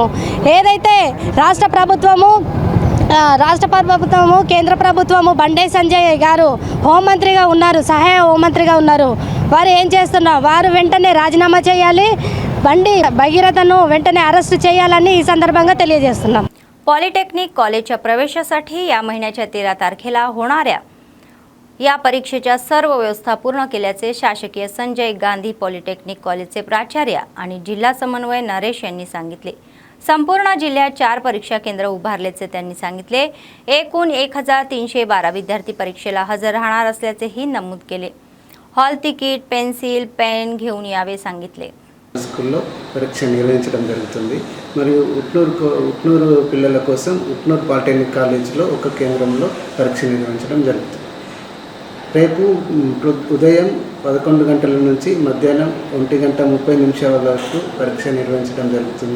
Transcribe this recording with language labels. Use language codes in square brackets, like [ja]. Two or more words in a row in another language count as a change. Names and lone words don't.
[te] ఏదైతే రాష్ట్ర ప్రభుత్వము కేంద్ర ప్రభుత్వము బండి సంజయ్ గారు హోంమంత్రిగా ఉన్నారు, సహాయ హోంమంత్రిగా ఉన్నారు. వారు ఏం చేస్తున్నారు? वारु వెంటనే రాజీనామా చేయాలి, బండి భగీరథను వెంటనే అరెస్ట్ చేయాలని ఈ సందర్భంగా తెలియజేస్తున్నాం. [mr] पॉलिटेक्निक कॉलेजच्या प्रवेशासाठी या महिन्याच्या 13 तारखेला होणाऱ्या या परीक्षेच्या सर्व व्यवस्था पूर्ण केल्याचे शासकीय संजय गांधी पॉलिटेक्निक कॉलेजचे प्राचार्य आणि जिल्हा समन्वय नरेश यांनी सांगितले. संपूर्ण जिल्ह्यात 4 परीक्षा केंद्र उभारल्याचे त्यांनी सांगितले. एकूण 1312 विद्यार्थी परीक्षेला हजर राहणार असल्याचेही नमूद केले. [en] hall ticket, [mr] पेन्सिल, पेन घेऊन यावे सांगितले. [te] స్కూల్లో పరీక్ష నిర్వహించడం జరుగుతుంది. మరియు ఉట్నూరు పిల్లల కోసం ఉట్నూరు పాలిటెక్నిక్ కాలేజీలో ఒక కేంద్రంలో పరీక్ష నిర్వహించడం జరుగుతుంది. రేపు ఉదయం 11 గంటల నుంచి మధ్యాహ్నం 1:30 వరకు పరీక్ష నిర్వహించడం జరుగుతుంది.